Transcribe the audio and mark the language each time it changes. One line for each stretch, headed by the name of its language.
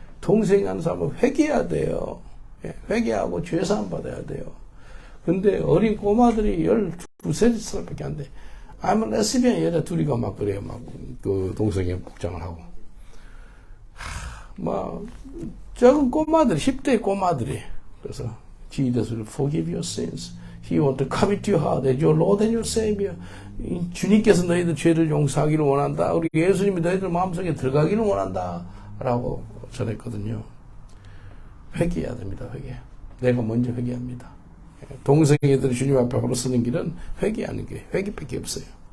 Korean: 동성애하는 사람은 회개해야 돼요. 예. 회개하고 죄사함 받아야 돼요. 근데 어린 꼬마들이 12, 13살밖에 안 돼.
English: I'm a lesbian
Korean: 여자 둘이가 막 그래요. 막 그 동성애 복장을 하고. 막 적은 꼬마들, 10대 꼬마들이.
English: 그래서 Jesus will forgive your sins. He want to come into your heart as your Lord and your Savior.
Korean: 주님께서 너희들 죄를 용서하기를 원한다. 우리 예수님이 너희들 마음속에 들어가기를 원한다. 라고 전했거든요. 회개해야 됩니다. 회개. 내가 먼저 회개합니다. 동성애들이 주님 앞에 걸어서는 길은 회개하는 게 회개밖에 없어요.